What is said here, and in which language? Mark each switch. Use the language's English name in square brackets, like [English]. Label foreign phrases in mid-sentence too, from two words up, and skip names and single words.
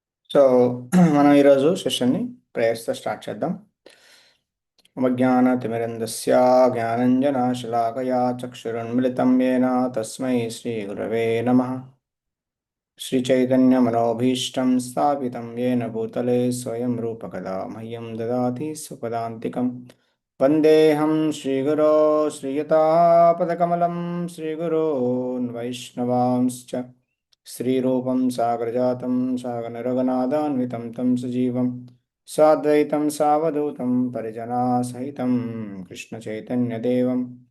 [Telugu] సో మనం ఈరోజు సెషన్ని ప్రేయర్స్తో స్టార్ట్ చేద్దాం. [Sanskrit] అవజ్ఞానతిమిరంధస్య జ్ఞానంజనశలాకయా చక్షురున్మిళితం येन తస్మై శ్రీగురవే నమః. श्रीचैतन्यमनोभीष्टं स्थापितं येन भूतले स्वयं रूपकदा मह्यं ददाति स्वपदान्तिकं वन्देऽहं श्रीगुरो श्रीयतापदकमलं श्रीगुरोन् वैष्णवांश्च श्रीरूपं सागरजातं सागररघुनाथान्वितं तं सजीवं साद्वैतं सावधूतं परिजनासहितं कृष्णचैतन्यदेवं